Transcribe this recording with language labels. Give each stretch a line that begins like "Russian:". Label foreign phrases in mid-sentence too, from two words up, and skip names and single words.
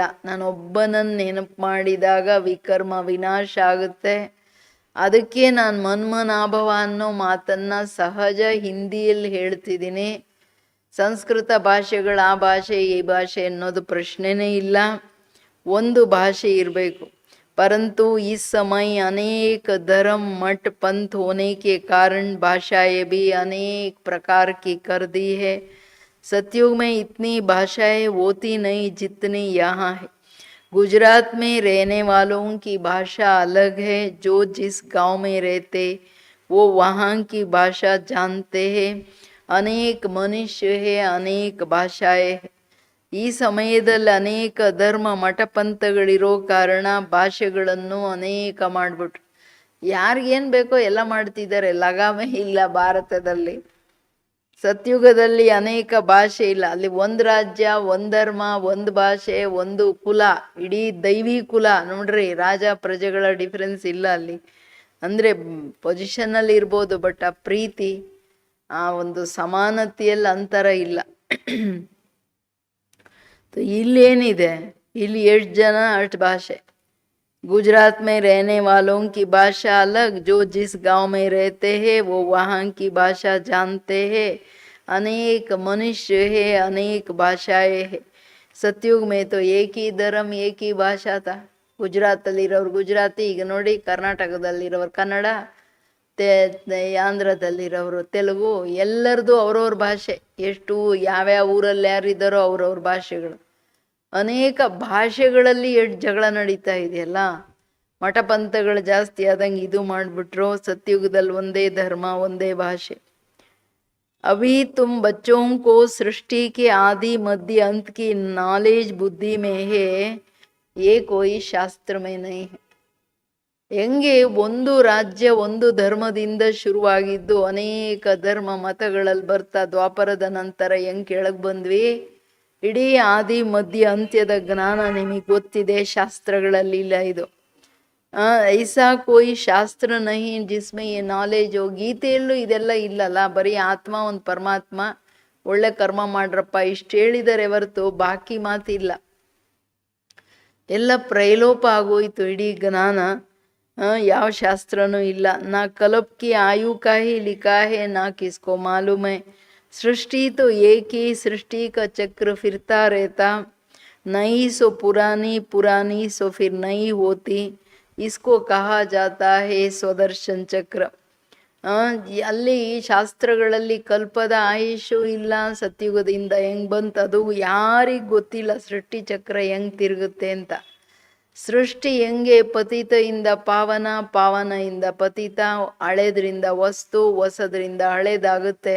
Kannada: ನಾನೊಬ್ಬನನ್ನು ನೆನಪು ಮಾಡಿದಾಗ ವಿಕರ್ಮ ವಿನಾಶ ಆಗುತ್ತೆ. ಅದಕ್ಕೆ ನಾನು ಮನ್ಮನಾಭವ ಅನ್ನೋ ಮಾತನ್ನು ಸಹಜ ಹಿಂದಿಯಲ್ಲಿ ಹೇಳ್ತಿದ್ದೀನಿ. ಸಂಸ್ಕೃತ ಭಾಷೆಗಳ ಆ ಭಾಷೆ ಈ ಭಾಷೆ ಅನ್ನೋದು ಪ್ರಶ್ನೆನೇ ಇಲ್ಲ, ಒಂದು ಭಾಷೆ ಇರಬೇಕು.
Hindi: परंतु इस समय अनेक धर्म मठ पंथ होने के कारण भाषाएं भी अनेक प्रकार की कर दी है. सतयुग में इतनी भाषाएं होती नहीं जितनी यहाँ है. गुजरात में रहने वालों की भाषा अलग है. जो जिस गांव में रहते वो वहाँ की भाषा जानते हैं. अनेक मनुष्य है, अनेक भाषाएं है.
Kannada: ಈ ಸಮಯದಲ್ಲಿ ಅನೇಕ ಧರ್ಮ ಮಠಪಂಥಗಳಿರೋ ಕಾರಣ ಭಾಷೆಗಳನ್ನು ಅನೇಕ ಮಾಡಿಬಿಟ್ರು. ಯಾರಿಗೇನು ಬೇಕೋ ಎಲ್ಲ ಮಾಡ್ತಿದ್ದಾರೆ, ಲಗಾಮೇ ಇಲ್ಲ ಭಾರತದಲ್ಲಿ. ಸತ್ಯುಗದಲ್ಲಿ ಅನೇಕ ಭಾಷೆ ಇಲ್ಲ. ಅಲ್ಲಿ ಒಂದು ರಾಜ್ಯ, ಒಂದು ಧರ್ಮ, ಒಂದು ಭಾಷೆ, ಒಂದು ಕುಲ, ಇಡೀ ದೈವಿ ಕುಲ. ನೋಡ್ರಿ, ರಾಜ ಪ್ರಜೆಗಳ ಡಿಫ್ರೆನ್ಸ್ ಇಲ್ಲ ಅಲ್ಲಿ. ಅಂದರೆ ಪೊಸಿಷನಲ್ಲಿ ಇರ್ಬೋದು, ಬಟ್ ಆ ಪ್ರೀತಿ, ಆ ಒಂದು ಸಮಾನತೆಯಲ್ಲಿ ಅಂತರ ಇಲ್ಲ. ಇಲ್ಲೇನಿದೆ, ಇಲ್ಲಿ ಎಷ್ಟು ಜನ ಅಷ್ಟು ಭಾಷೆ.
Hindi: गुजरात में रहने वालों की भाषा अलग. जो जिस गांव में रहते हैं वो वहाँ की भाषा जानते हैं. अनेक मनुष्य है, अनेक भाषाएं है. सतयुग में तो एक ही धर्म एक ही भाषा था.
Kannada: ಗುಜರಾತಲ್ಲಿರೋರು ಗುಜರಾತಿ, ಈಗ ನೋಡಿ ಕರ್ನಾಟಕದಲ್ಲಿರೋರು ಕನ್ನಡ, ಆಂಧ್ರದಲ್ಲಿರೋರು, ತೆಲುಗು, ಎಲ್ಲರದು ಅವ್ರವ್ರ ಭಾಷೆ. ಎಷ್ಟು ಯಾವ್ಯಾವ ಊರಲ್ಲಿ ಯಾರಿದ್ದಾರೋ ಅವ್ರವ್ರ ಭಾಷೆಗಳು. ಅನೇಕ ಭಾಷೆಗಳಲ್ಲಿ ಎಷ್ಟು ಜಗಳ ನಡೀತಾ ಇದೆಯಲ್ಲ. ಮಠಪಂಥಗಳು ಜಾಸ್ತಿ ಆದಂಗೆ ಇದು ಮಾಡಿಬಿಟ್ರು. ಸತ್ಯುಗದಲ್ಲಿ ಒಂದೇ ಧರ್ಮ, ಒಂದೇ ಭಾಷೆ.
Hindi: अभी तुम बच्चों को सृष्टि के आदि मध्य अंत की नॉलेज बुद्धि में है, ये कोई ಶಾಸ್ತ್ರ में नहीं है.
Kannada: ಹೆಂಗೆ ಒಂದು ರಾಜ್ಯ ಒಂದು ಧರ್ಮದಿಂದ ಶುರುವಾಗಿದ್ದು ಅನೇಕ ಧರ್ಮ ಮತಗಳಲ್ಲಿ ಬರ್ತಾ ದ್ವಾಪರದ ನಂತರ ಹೆಂಗೆ ಕೆಳಗೆ ಬಂದ್ವಿ, ಇಡೀ ಆದಿ ಮಧ್ಯ ಅಂತ್ಯದ ಜ್ಞಾನ ನಿಮಗೆ ಗೊತ್ತಿದೆ, ಶಾಸ್ತ್ರಗಳಲ್ಲಿ ಇಲ್ಲ ಇದು.
Hindi: ऐसा कोई शास्त्र नहीं जिसमें ई नॉलेज.
Kannada: ಗೀತೆಯಲ್ಲೂ ಇದೆಲ್ಲ ಇಲ್ಲಲ್ಲ, ಬರೀ ಆತ್ಮ ಒಂದು ಪರಮಾತ್ಮ, ಒಳ್ಳೆ ಕರ್ಮ ಮಾಡ್ರಪ್ಪ ಇಷ್ಟು ಹೇಳಿದರೆ ಹೊರತು ಬಾಕಿ ಮಾತಿಲ್ಲ. ಎಲ್ಲ ಪ್ರೈಲೋಪ ಆಗೋಯ್ತು ಇಡೀ ಜ್ಞಾನ. ಯಾವ ಶಾಸ್ತ್ರನೂ ಇಲ್ಲ.
Hindi: ना कल्प की आयु का ही लिखा है, ना किसको मालूम है. सृष्टि तो एक ही, सृष्टि का चक्र फिरता रहता, नई सो पुरानी, पुरानी सो फिर नई होती, इसको कहा जाता है स्वदर्शन चक्र.
Kannada: ಅಲ್ಲಿ ಶಾಸ್ತ್ರಗಳಲ್ಲಿ ಕಲ್ಪದ ಆಯುಷು ಇಲ್ಲ, ಸತ್ಯುಗದಿಂದ ಹೆಂಗೆ ಬಂತು ಅದು ಯಾರಿಗೆ ಗೊತ್ತಿಲ್ಲ. ಸೃಷ್ಟಿ ಚಕ್ರ ಹೆಂಗೆ ತಿರುಗುತ್ತೆ ಅಂತ. ಸೃಷ್ಟಿ ಹೆಂಗೆ ಪತಿತೆಯಿಂದ ಪಾವನ, ಪಾವನೆಯಿಂದ ಪತಿತ, ಹಳೆದ್ರಿಂದ ವಸ್ತು, ಹೊಸದ್ರಿಂದ ಹಳೇದಾಗುತ್ತೆ.